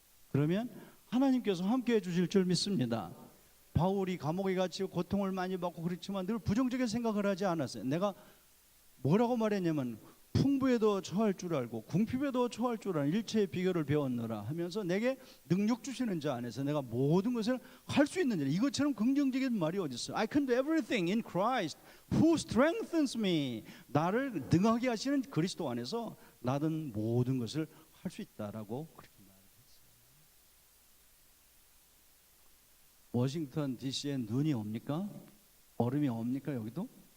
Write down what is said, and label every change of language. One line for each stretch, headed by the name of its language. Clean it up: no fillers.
Korean: 그러면 하나님께서 함께해 주실 줄 믿습니다. 바울이 감옥에 갇히고 고통을 많이 받고 그렇지만 늘 부정적인 생각을 하지 않았어요. 내가 뭐라고 말했냐면, 풍부에도 처할 줄 알고 궁핍에도 처할 줄 아는 일체의 비결을 배웠노라 하면서 내게 능력 주시는 자 안에서 내가 모든 것을 할 수 있는 자. 이것처럼 긍정적인 말이 어디 있어요?
English: I can do everything in Christ who strengthens me.
Korean: 나를 능하게 하시는 그리스도 안에서 나는 모든 것을 할 수 있다라고 그렇게 말했어요. 워싱턴 DC에 눈이 옵니까? 얼음이 옵니까? 여기도?